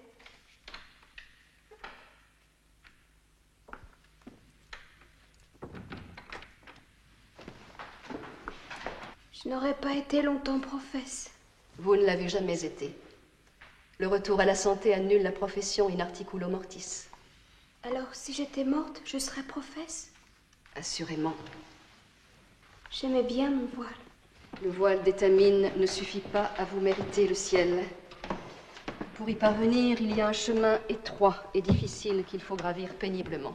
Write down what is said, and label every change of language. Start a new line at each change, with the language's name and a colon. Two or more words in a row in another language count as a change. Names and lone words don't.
French: Je n'aurais pas été longtemps professe. Vous ne l'avez jamais été. Le retour à la santé annule la profession
Latin: in articulo mortis.
French: Alors, si j'étais morte, je serais professe? Assurément. J'aimais bien mon voile. Le voile d'étamine ne suffit pas à vous mériter le ciel. Pour y parvenir, il y a un chemin étroit et difficile qu'il faut gravir péniblement.